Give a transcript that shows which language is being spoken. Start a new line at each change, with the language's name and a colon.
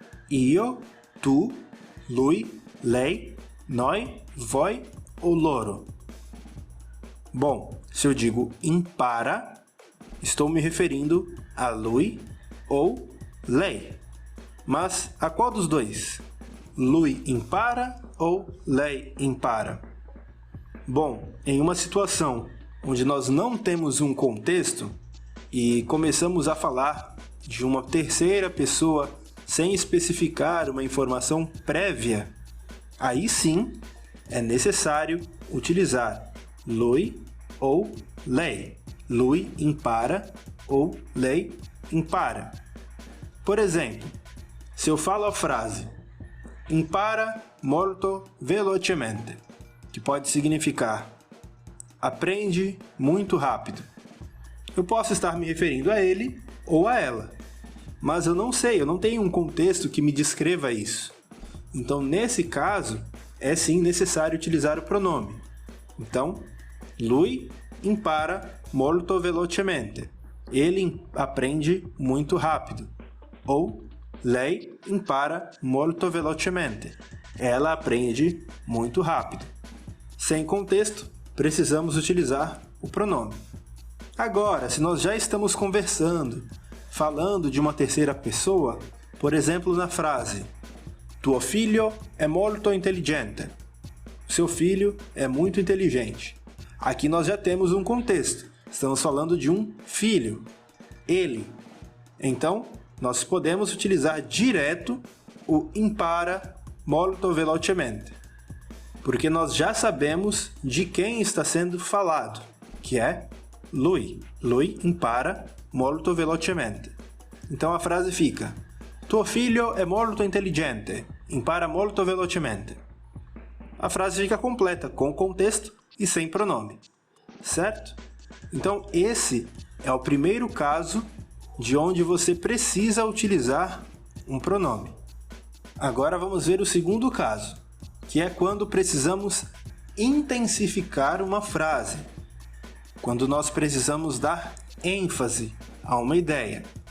Italian: Io, tu, lui, lei, noi, voi ou loro?
Portuguese: Bom, se eu digo impara, estou me referindo a lui ou lei. Mas a qual dos dois?
Italian: Lui impara ou lei impara?
Portuguese: Bom, em uma situação onde nós não temos um contexto e começamos a falar de uma terceira pessoa sem especificar uma informação prévia, aí sim é necessário utilizar lui ou lei.
Italian: Lui impara ou lei impara.
Portuguese: Por exemplo, se eu falo a frase
Italian: impara molto velocemente,
Portuguese: que pode significar aprende muito rápido, eu posso estar me referindo a ele ou a ela, mas eu não tenho um contexto que me descreva isso. Então, nesse caso, é sim necessário utilizar o pronome.
Italian: Então, lui impara molto velocemente.
Portuguese: Ele aprende muito rápido.
Italian: Ou lei impara molto velocemente.
Portuguese: Ela aprende muito rápido. Sem contexto, precisamos utilizar o pronome. Agora, se nós já estamos conversando, falando de uma terceira pessoa, por exemplo, na frase
Italian: tuo figlio è molto intelligente.
Portuguese: Seu filho é muito inteligente. Aqui nós já temos um contexto. Estamos falando de um filho, ele. Então, nós podemos utilizar direto o
Italian: impara molto velocemente,
Portuguese: porque nós já sabemos de quem está sendo falado, que é lui.
Italian: Lui impara molto velocemente.
Portuguese: Então a frase fica
Italian: tuo figlio è molto intelligente, impara molto velocemente.
Portuguese: A frase fica completa, com contexto e sem pronome, certo? Então esse é o primeiro caso de onde você precisa utilizar um pronome. Agora vamos ver o segundo caso, que é quando precisamos intensificar uma frase, quando nós precisamos dar ênfase a uma ideia.